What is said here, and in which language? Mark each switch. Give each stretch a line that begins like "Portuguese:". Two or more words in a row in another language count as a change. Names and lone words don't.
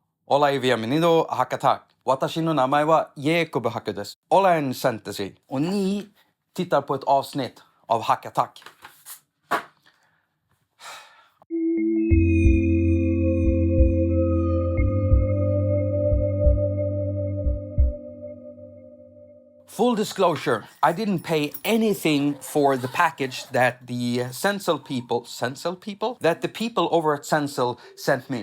Spanish: Hola y bienvenido a haQ.
Japanese: 私の名前は Jakob haQ です。
Spanish: Hola en fantasy.
Swedish: Och ni tittar på ett avsnitt av haQ.
English: Full disclosure, I didn't pay anything for the package that the Sensel people, that the people over at Sensel sent me.